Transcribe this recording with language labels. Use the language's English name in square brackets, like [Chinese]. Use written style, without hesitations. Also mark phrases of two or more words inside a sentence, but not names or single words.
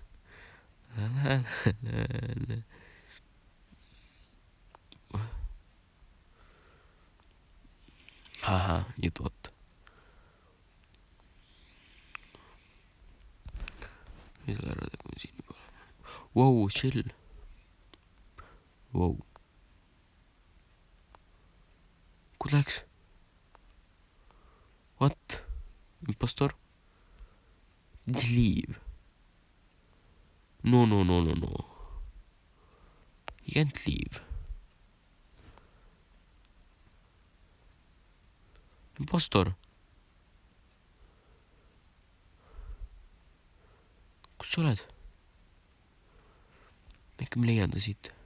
[Estonian] Ahah, jutud. Mis selle ära tegema siin juba olema? [English] Wow, chill. Wow. [Estonian] Kuhu läks? [English] What? Impostor? Leave. No. You can't leave. Impostor. [Estonian] Kus sa oled? Äkki ma leian ta siit.